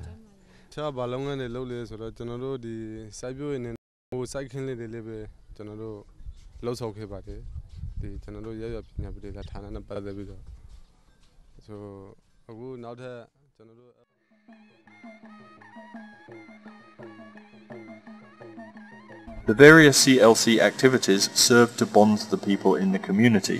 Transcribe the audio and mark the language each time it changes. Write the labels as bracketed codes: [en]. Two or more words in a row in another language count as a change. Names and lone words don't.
[my] တခြားဘာလုပ်ငန်းတွေလုပ်လဲဆိုတော့ကျွန်တော်တို့ဒီစိုက်ပျိုးရေးနဲ့ဟိုစိုက်ခင်းလေးတွေလည်းပဲကျွန်တော်တို့လှုပ်ဆောင်ခဲ့ပါတယ်ဒီကျွန်တော်တို့ရရပညာပြည်ဌာနနဲ့ပတ်သက်ပြီးတော့ဆိုအခုနောက်ထပ်ကျွန်တော်တို့ [en] The various CLC activities served to bond the people in the community.